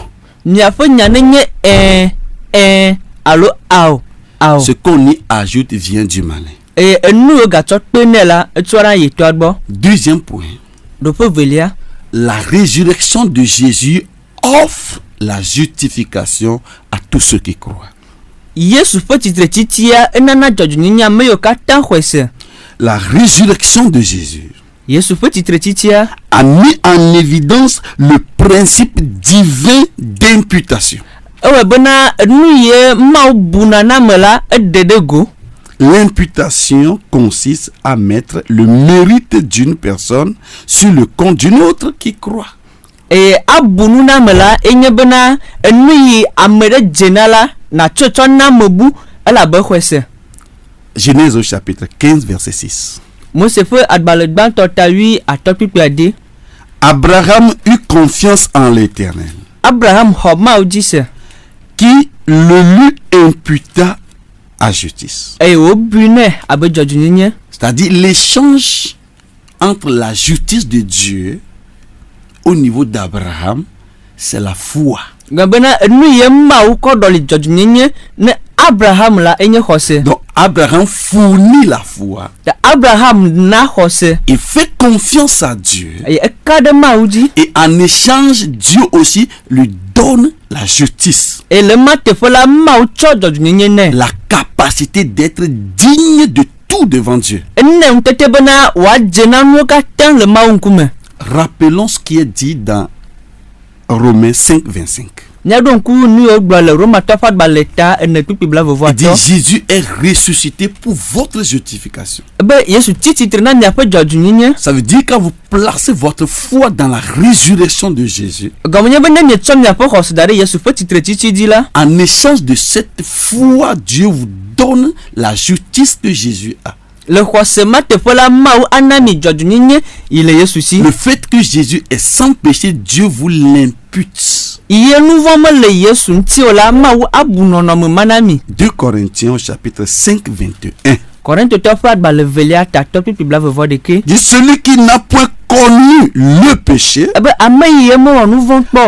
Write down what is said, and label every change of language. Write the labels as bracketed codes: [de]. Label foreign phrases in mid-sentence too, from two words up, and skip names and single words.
[ee] Miaƒe nya ne nye alo ao. [fr] Ce qu'on y ajoute vient du malin. [ee] Eye enu yo gatsɔ kpe nɛ la etsɔ ɖa yetɔa gbɔ. [fr] Deuxième point, [ee] Ɖoƒe velia. [fr] la résurrection de Jésus offre la justification à tous ceux qui croient. [ee] Yesu ƒe tsitre titia enana dzɔdzɔnyenye ame yiwo katã xɔe se. [fr] La résurrection de Jésus [ee] Yesu ƒe tsitre titia [fr] a mis en évidence le principe divin d'imputation. [ee] ewɔe bena enu ye Mawu buna na ame la eɖe ɖe go. [fr] L'imputation consiste à mettre le mérite d'une personne sur le compte d'une autre qui croit. [ee] Eye abu nu na ame la enye bena enu yi ame ɖe dzena la natsɔ tsɔ na ame bu elabe xɔe se. [fr] Genèse au chapitre 15, verset 6. [ee] Mose ƒe agbalẽ gbãtɔ ta 8 atɔkpikpea de. [fr] Abraham eut confiance en l'Éternel, [ee] Abraham xɔ Mawu dzi se. [fr] qui le lui imputa à justice. [ee] Eye wobui nɛ abe dzɔdzɔnyenye. [fr] C'est-à-dire l'échange entre la justice de Dieu au niveau d'Abraham, c'est la foi. [ee] Gã bena enu ye Mawu kɔ ɖɔli dzɔdzɔnyenye ne Abraham la enye xɔse. [fr] Donc Abraham fournit la foi. [ee] Ta Abraham na xɔse. [fr] Il fait confiance à Dieu. [ee] Eye eka ɖe Mawu dzi. [fr] Et en échange, Dieu aussi lui donne la justice. [ee] Eye le ma teƒe la Mawu tsɔ dzɔdzɔnyenye nɛ. [fr] La capacité d'être digne de tout devant Dieu. [ee] Ene ŋutete bena wòadze na nuwo katã le Mawu ŋkume. [fr] Rappelons ce qui est dit dans Romains 5, 25. [ee] Míaɖo ŋku nu yiwo gblɔ le Romatɔ ƒe agbalẽ ta ene kpikpi [fr] Il dit [ee] blavevoatɔ. [fr] Jésus est ressuscité pour votre justification. [ee] Be Yesu tsi tsitre na miaƒe dzɔdzɔnyenye. [fr] Ça veut dire quand vous placez votre foi dans la résurrection de Jésus, [ee] Gɔme nye be ne mietsɔ miaƒe xɔse da ɖe Yesu ƒe tsitre tsitsi dzi la. [fr] en échange de cette foi, Dieu vous donne la justice que Jésus a. [ee] Le xɔse ma teƒe la Mawu ana mi dzɔdzɔnyenye yi le Yesu si. [fr] Le fait que Jésus est sans péché, Dieu vous l'impute. [ee] Ye nu vɔ mele Yesu ŋuti o la Mawu abu nɔnɔme ma na mi. [fr] 2 Corinthiens au chapitre 5, 21. [ee] Korintotɔ ƒe agbalẽ velia tatɔ kpikpi blavevoɖeke. [fr] Dit celui qui n'a point connu le péché, [ee] Ebe ame yi ye mewɔ nu vɔ kpɔ.